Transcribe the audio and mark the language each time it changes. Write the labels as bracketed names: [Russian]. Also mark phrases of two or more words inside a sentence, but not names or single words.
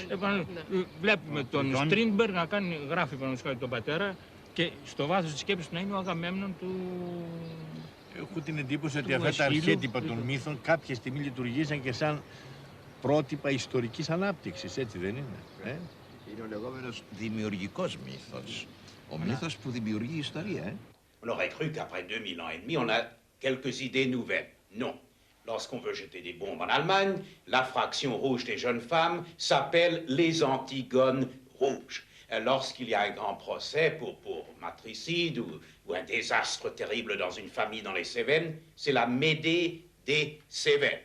[Greek] Βλέπουμε τον Στρίνμπεργκ να γράφει πάνω τον πατέρα και στο βάθος της σκέψης να είναι ο Αγαμέμνων του... Έχω την εντύπωση ότι αυτά τα αρχέτυπα των μύθων κάποια στιγμή λειτουργήσαν και σαν πρότυπα ιστορικής ανάπτυξης, έτσι δεν είναι? Είναι ο λεγόμενος δημιουργικός μύθος. Ο μύθος που δημιουργεί ιστορία, [French] On aurait cru qu'après 2000 ans et demi, on a quelques idées nouvelles. Non. Lorsqu'on veut jeter des bombes en Allemagne, la fraction rouge des jeunes femmes s'appelle les Antigones rouges. Lorsqu'il y a un grand procès pour matricide ou un désastre terrible dans une famille dans les Cévennes, c'est la Médée des Cévennes.